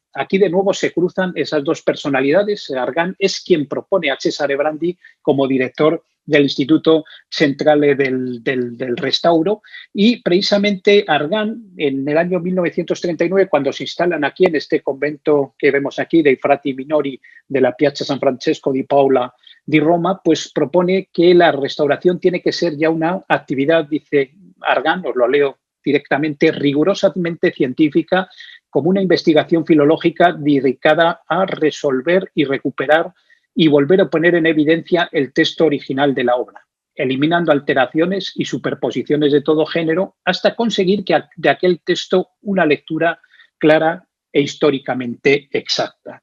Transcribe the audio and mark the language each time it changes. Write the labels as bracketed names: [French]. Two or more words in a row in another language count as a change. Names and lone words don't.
[Spanish] Aquí de nuevo se cruzan esas dos personalidades. Argan es quien propone a Cesare Brandi como director del Instituto Centrale del Restauro, y precisamente Argan en el año 1939, cuando se instalan aquí en este convento que vemos aquí dei Frati Minori de la Piazza San Francesco di Paola di Roma, pues propone que la restauración tiene que ser ya una actividad, dice Argan, os lo leo directamente, rigurosamente científica, como una investigación filológica dedicada a resolver y recuperar y volver a poner en evidencia el texto original de la obra, eliminando alteraciones y superposiciones de todo género hasta conseguir que de aquel texto una lectura clara e históricamente exacta.